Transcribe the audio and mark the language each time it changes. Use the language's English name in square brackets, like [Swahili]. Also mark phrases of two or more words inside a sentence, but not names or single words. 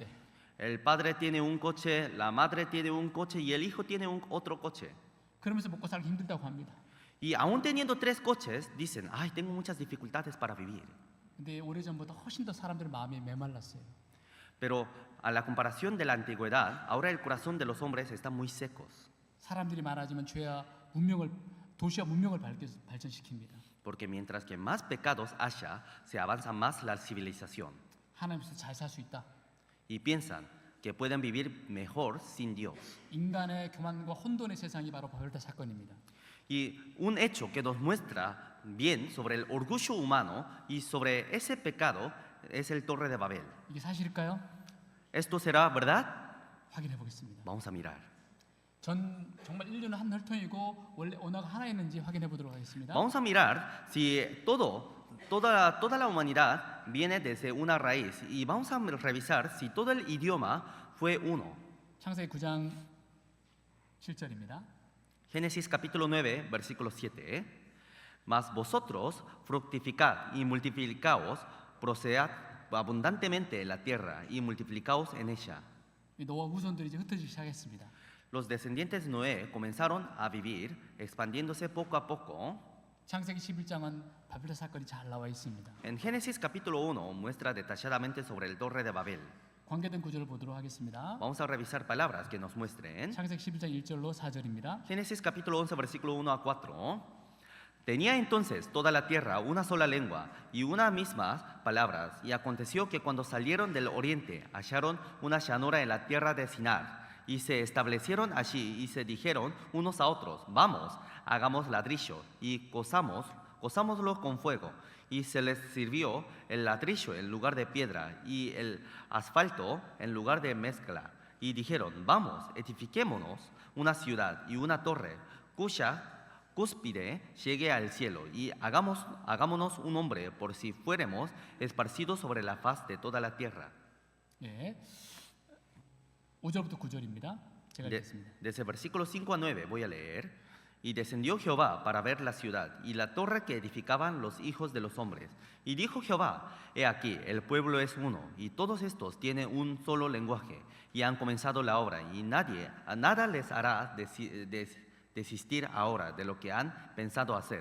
[Spanish] El padre tiene un coche, la madre tiene un coche y el hijo tiene otro coche. [Korean] 그러면서 먹고 살기 힘들다고 합니다. [Spanish] Y aún teniendo 3 coches, dicen, ay, tengo muchas dificultades para vivir. [Korean] 근데 오래전보다 훨씬 더 사람들의 마음이 메말랐어요. [Spanish] Pero a la comparación de la antigüedad, ahora el corazón de los hombres está muy secos. [Korean] 사람들이 많아지면 죄와 문명을, 도시와 문명을 발전시킵니다. [Spanish] Porque mientras que más pecados haya, se avanza más la civilización. [Korean] 하나님 없이 잘 살 수 있다. [Spanish] Y piensan que pueden vivir mejor sin Dios. [Korean] 인간의 교만과 혼돈의 세상이 바로 바벨탑 사건입니다. [Spanish] Y un hecho que nos muestra bien sobre el orgullo humano y sobre ese pecado es el Torre de Babel. [Korean] 이게 사실일까요? [Spanish] ¿Esto será verdad? [Korean] 확인해 보겠습니다. [Spanish] Vamos a mirar. [Korean] 정말 인류는 한 혈통이고 원래 언어가 하나 있는지 확인해 보도록 하겠습니다. [Spanish] Vamos a mirar si toda la humanidad viene desde una raíz y vamos a revisar si todo el idioma fue uno. [Korean] 창세기 9장 7절입니다. [Spanish] Génesis capítulo 9, versículo 7. Mas vosotros fructificad y multiplicaos, procedad abundantemente en la tierra y multiplicaos en ella. [Korean] 노아 후손들이 이제 흩어지기 시작했습니다. [Spanish] Los descendientes de Noé comenzaron a vivir, expandiéndose poco a poco. [Korean] 창세기 11장은 바벨탑 사건이 잘 나와 있습니다. [Spanish] En Génesis capítulo 1 muestra detalladamente sobre el Torre de Babel. [Korean] 관계된 구절을 보도록 하겠습니다. [Spanish] Vamos a revisar palabras que nos muestren. [Korean] 창세기 11장 1절로 4절입니다. [Spanish] Génesis capítulo 11, versículo 1 a 4. Tenía entonces toda la tierra una sola lengua y unas mismas palabras, y aconteció que cuando salieron del oriente hallaron una llanura en la tierra de Sinar, y se establecieron allí y se dijeron unos a otros, vamos, hagamos ladrillo y cosámoslo con fuego. Y se les sirvió el ladrillo en lugar de piedra y el asfalto en lugar de mezcla. Y dijeron, vamos, edifiquémonos una ciudad y una torre cuya cúspide llegue al cielo, y hagámonos un hombre por si fuéramos esparcidos sobre la faz de toda la tierra. [Korean] 예, 5절부터 9절입니다. 제가 읽겠습니다. [Spanish] Desde versículos 5 a 9 voy a leer. Y descendió Jehová para ver la ciudad y la torre que edificaban los hijos de los hombres. Y dijo Jehová, he aquí, el pueblo es uno, y todos estos tienen un solo lenguaje, y han comenzado la obra, y nada les hará desistir ahora de lo que han pensado hacer.